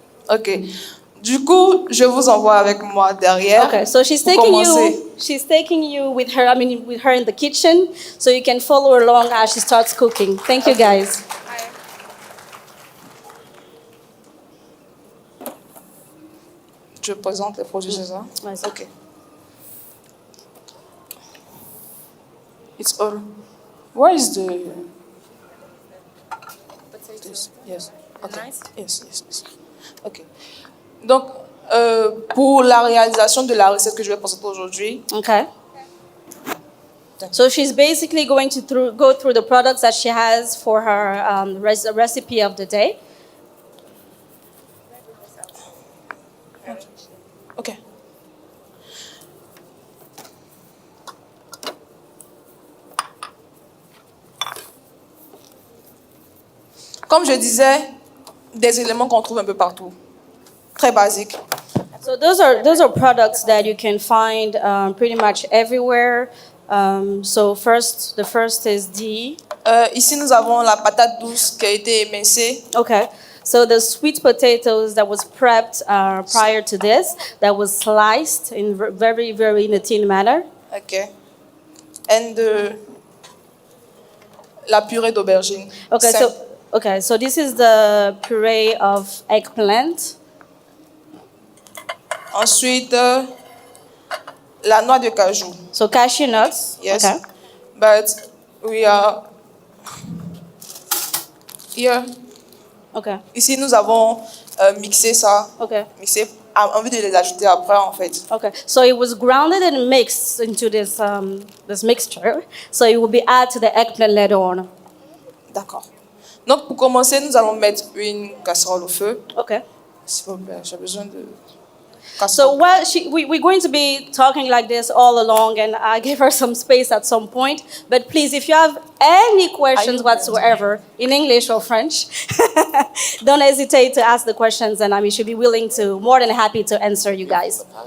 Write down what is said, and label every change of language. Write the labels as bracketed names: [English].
[English] Ok. [French] Du coup, je vous envoie avec moi derrière. [English] Okay, so she's taking you with her in the kitchen, so you can follow along as she starts cooking. Thank you, guys. [French] Je présente les produits, c'est ça? [English] Nice. Ok. It's all. Where is the? This. Yes. Okay. Nice. Yes. Ok. [French] Donc, pour la réalisation de la recette que je vais présenter aujourd'hui, [English] Okay. So she's basically going to go through the products that she has for her recipe of the day. ok. [French] Comme je disais, des éléments qu'on trouve un peu partout, très basiques. [English] So those are products that you can find pretty much everywhere. So the first is [French] Ici, nous avons la patate douce qui a été émincée. [English] okay. So the sweet potatoes that was prepped prior to this, that was sliced in very, very in a thin manner. Ok. [French] And la purée d'aubergine. [English] Okay, so this is the puree of eggplant. [French] Ensuite, la noix de cajou. [English] So cashew nuts. Yes. Okay. But we are here. Okay. [French] Ici, nous avons mixé ça. [English] Okay. [French] Mixé, envie de les ajouter après, en fait. [English] Okay. So it was grounded and mixed into this mixture. So it will be added to the eggplant later on. [French] D'accord. Donc, pour commencer, nous allons mettre une casserole au feu. [English] Okay. [French] S'il vous plaît, j'ai besoin de [English] So [French] casserole. [English] we're going to be talking like this all along, and I gave her some space at some point. But please, if you have any questions whatsoever in English or French, don't hesitate to ask the questions, and she'll be more than happy to answer you guys.